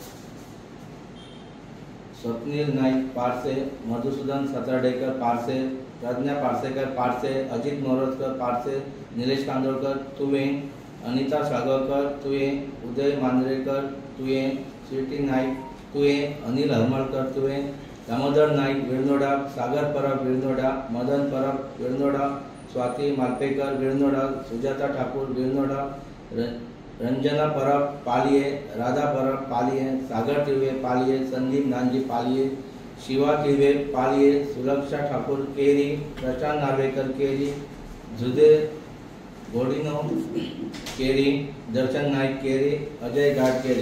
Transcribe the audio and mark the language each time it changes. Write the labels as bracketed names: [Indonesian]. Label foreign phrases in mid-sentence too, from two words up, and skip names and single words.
[Konkani] स्वप्नील नाईक पारसे, मधुसूदन सतरडेकर पारसे, प्रज्ञा पार्सेकर पार्से, अजित मोरजकर पार्से, निलेश कांदोळकर तुवे, अनिता सागरकर तुवे, उदय मांजरेकर तुवे, स्वीटी नाईक तुवे, अनिल हरमळकर तुवे, दामोदर नाईक विळनोडा, सागर परब विळनोडा, मदन परब विळनोडा, स्वाती मालपेकर विळनोडा, सुजाता ठाकूर विळनोडा, रंजना परब पालिये, राधा परब पालिये, सागर तिळवे पालिये, संदीप नांजी पालिये, शिवा तिळवे पालिये, सुलक्षा ठाकूर केरी, प्रशांत नार्वेकर केरी, जुदे गोडिनो केरी, दर्शन नाईक केरी, अजय घाट केरी.